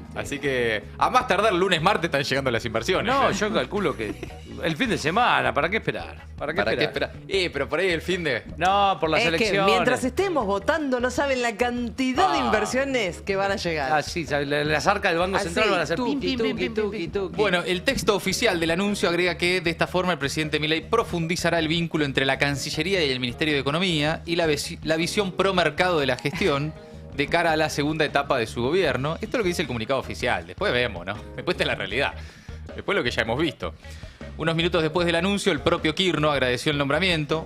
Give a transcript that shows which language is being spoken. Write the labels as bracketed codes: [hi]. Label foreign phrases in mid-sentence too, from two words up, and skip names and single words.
[es] Así que, a más tardar, lunes, martes están llegando las inversiones. No, ¿eh? yo calculo que el fin de semana, ¿para qué esperar? ¿Para qué ¿Para qué esperar? esperar? Pero por ahí el fin de... No, por las Es que elecciones. mientras estemos votando no saben la cantidad de inversiones que van a llegar. Ah, sí, las arcas del Banco Así, Central van a ser tum, tuqui, pim, pim, tuqui, pim, pim, tuqui, pim. tuqui. Bueno, el texto oficial del anuncio agrega que de esta forma el presidente Milei profundizará el vínculo entre la Cancillería y el Ministerio de Economía y la visión pro mercado de la gestión de cara a la segunda etapa de su gobierno. Esto es lo que dice el comunicado oficial. Después vemos, ¿no? Después está la realidad. Después lo que ya hemos visto. Unos minutos después del anuncio, el propio Quirno agradeció el nombramiento.